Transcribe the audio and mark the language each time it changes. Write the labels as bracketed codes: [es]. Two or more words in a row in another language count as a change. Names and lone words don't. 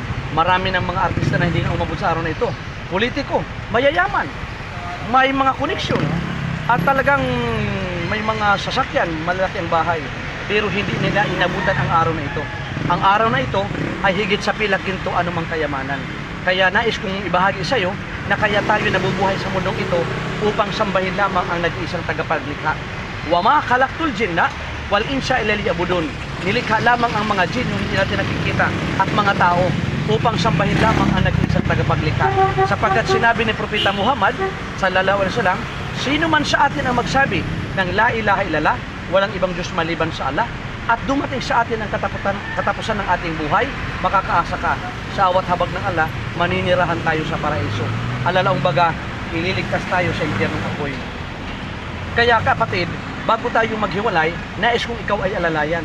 [tl] Marami ng mga artista na hindi na umabot sa araw na ito. Politiko, mayayaman, may mga koneksyon, at talagang may mga sasakyan, malalaki ang bahay, pero hindi nila inabutan ang araw na ito. Ang araw na ito ay higit sa pilak ginto anumang kayamanan. Kaya nais kong ibahagi sa iyo na kaya tayo nabubuhay sa mundong ito upang sambahin lamang ang nag-iisang tagapaglikha. [ar] وما خلقت الجن والإنس إلا ليعبدون. [tl] Nilikha lamang ang mga jin, yung hindi natin nakikita, at mga tao upang sambahin lamang ang nag-iisang tagapaglikha. Sapagkat sinabi ni Propeta Muhammad [ar] صلى الله عليه وسلم, [tl] sino man sa atin ang magsabi ng [ar] لا إله إلا الله, [tl] walang ibang Diyos maliban sa Allah, at dumating sa atin ang katapusan ng ating buhay, makakaasa ka sa awat habag ng Allah, maninirahan tayo sa paraiso. Alalaong baga, ililigtas tayo sa impyernong apoy. Kaya kapatid, bago tayo maghiwalay, nais kong ikaw ay alalayan.